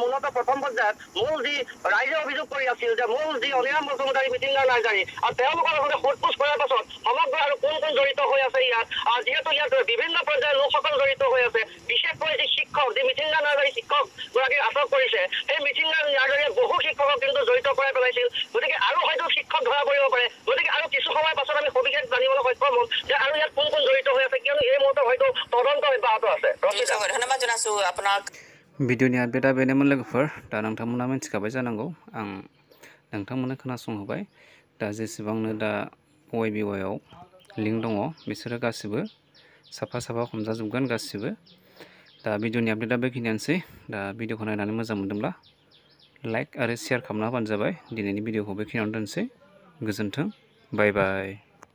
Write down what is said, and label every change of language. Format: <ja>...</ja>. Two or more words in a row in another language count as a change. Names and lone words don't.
<as>মূলতঃ প্ৰথম পৰ্যায়ত মূল যি ৰাইজে অভিযোগ কৰি আছিল যে মূল যি অনিৰাম বসুমতাৰী মিঠিংগা নাৰ্জাৰী আৰু তেওঁলোকৰ লগতে সোধ-পোছ কৰাৰ পাছত সমগ্ৰ আৰু কোন জড়িত হৈ আছে ইয়াত যিহেতু ইয়াত বিভিন্ন পৰ্যায়ৰ লোকসকল জড়িত হৈ আছে বিশেষকৈ যি শিক্ষক যি মিঠিংগা নাৰ্জাৰী শিক্ষক গৰাকীক আটক কৰিছে সেই মিঠিংগা নাৰ্জাৰীয়ে বহু শিক্ষকক কিন্তু জড়িত কৰাই পেলাইছিল গতিকে আৰু হয়তো শিক্ষক ধৰা পৰিব পাৰে গতিকে আৰু কিছু সময়ৰ পাছত আমি সবিশেষ জানিবলৈ সক্ষম হ'ম যে আৰু ইয়াত কোন জড়িত হৈ আছে কিয়নো এই মুহূৰ্তত হয়তো তদন্ত অব্যাহত আছে ধন্যবাদ জনাইছোঁ আপোনাক</as> <brx>भिडिअनि आपडेटआ बेनोमोन लोगोफोर दा नोंथांमोना मिथिखाबाय जानांगौ आं नोंथांमोननो खोनासंहोबाय दा जेसेबांनो दा YBY आव लिंक दङ बिसोरो गासिबो साफा हमजाजोबगोन गासिबो दा भिडिअनि आपडेटआ बेखिनियानोसै दा भिडिअखौ नायनानै मोजां मोनदोंब्ला लाइक आरो शेयार खालामना होबानो जाबाय दिनैनि भिडिअखौ बेखिनियावनो दोनसै गोजोन्थों</brx> <en>bye bye</en>